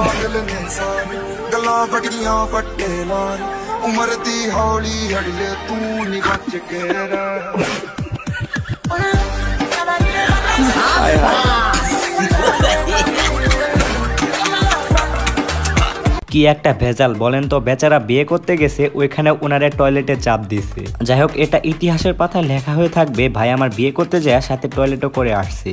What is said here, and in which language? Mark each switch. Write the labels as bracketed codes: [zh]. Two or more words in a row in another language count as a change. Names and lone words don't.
[pa] ਦਿਲ ਨੇ ਸਾਰੇ ਗੱਲਾਂ ਬੜੀਆਂ ਪੱਟੇ ਲਾਰੇ ਉਮਰ ਦੀ ਹੌਲੀ ਹੜਲੇ ਤੂੰ ਨਹੀਂ ਬਚ ਕੇ ਰਹਿ [bn] কি একটা ভেজাল বলেন তো, বেচারা বিয়ে করতে গেছে ওইখানে ওনারে টয়লেটে চাপ দিছে। যাই হোক, এটা ইতিহাসের পাতায় লেখা হয়ে থাকবে ভাই আমার বিয়ে করতে যায় সাথে টয়লেটও করে আসছে।